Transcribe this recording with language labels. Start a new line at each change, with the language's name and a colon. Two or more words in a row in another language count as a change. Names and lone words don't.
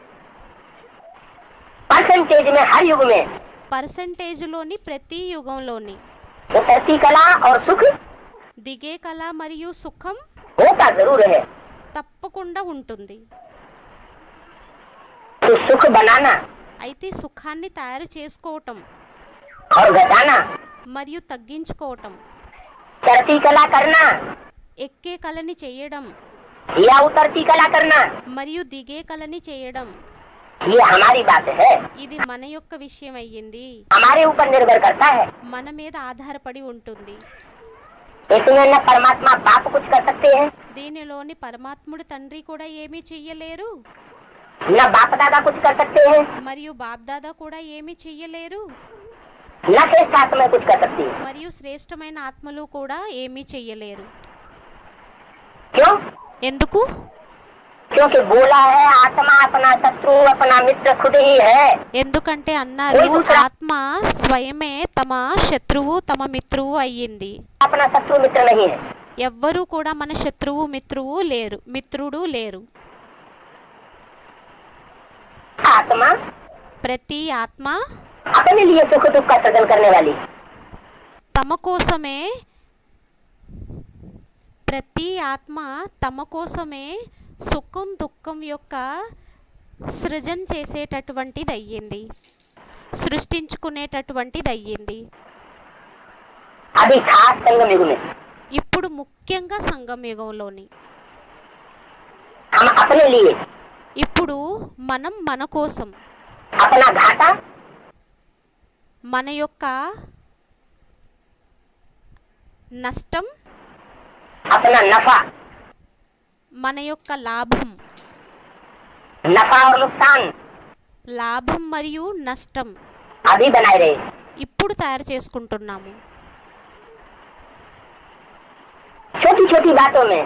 Hindi: परसेंटेज में हर युग में
Telugu: పర్సెంటేజ్లోని ప్రతి యుగంలోని
Hindi: उतरती कला और सुख
Telugu: దిగే కళ మరియు సుఖం
Hindi: होता जरूर है।
Telugu: తప్పకుండా ఉంటుంది.
Hindi: तो सुख बनाना
Telugu: అయితే సుఖాన్ని తయారు చేసుకోవటం
Hindi: और घटाना,
Telugu: మరియు తగ్గించుకోవటం,
Hindi: चढ़ती कला करना
Telugu: ఎక్కే కళని చేయడం
Hindi: या उतरती कला करना,
Telugu: మరియు దిగే కళని చేయడం,
Hindi: ये हमारी बात है।
Telugu: ఇది మన యొక్క విషయం అయ్యింది.
Hindi: हमारे ऊपर निर्भर करता है।
Telugu: మన మీద ఆధారపడి ఉంటుంది.
Hindi: इसमें न परमात्मा बाप कुछ कर सकते हैं,
Telugu: దీనిలోని పరమాత్ముడు తండ్రి కూడా ఏమీ చెయ్యలేరు,
Hindi: न बाप दादा कुछ कर सकते हैं,
Telugu: మరియు బాబ్దాదా కూడా ఏమీ చెయ్యలేరు,
Hindi: न श्रेष्ठ आत्मा कुछ कर सकती है।
Telugu: మరియు శ్రేష్టమైన ఆత్మలు కూడా ఏమీ చెయ్యలేరు.
Hindi: क्यों?
Telugu: ఎందుకు?
Hindi: क्योंकि बोला है आत्मा अपना शत्रु अपना मित्र खुद ही है।
Telugu: ఎందుకంటే అన్నారు ఆత్మ స్వయమే తమ శత్రువు తమ మిత్రువు అయ్యింది.
Hindi: अपना शत्रु मित्र नहीं है।
Telugu: ఎవ్వరూ కూడా మన శత్రువు మిత్రుడు లేరు.
Hindi: आत्मा
Telugu: ప్రతి ఆత్మ
Hindi: अपने लिए सुख दुख का सृजन करने वाली,
Telugu: తమ కోసమే ప్రతి ఆత్మ తమ కోసమే సుఖం దుఃఖం యొక్క సృజన చేసేటటువంటిది అయ్యింది, సృష్టించుకునేటటువంటిది అయ్యింది.
Hindi: अभी खास संगम युग में
Telugu: ఇప్పుడు ముఖ్యంగా సంగమయుగంలోని
Hindi: हम अपने लिए
Telugu: ఇప్పుడు మనం మన కోసం
Hindi: अपना घाटा
Telugu: మన యొక్క నష్టం
Hindi: अपना नफा
Telugu: మన యొక్క లాభం
Hindi: नफा और नुकसान
Telugu: లాభం మరియు నష్టం
Hindi: अभी बनाए रहे।
Telugu: ఇప్పుడు తయారు చేసుకుంటున్నాము.
Hindi: छोटी छोटी बातों में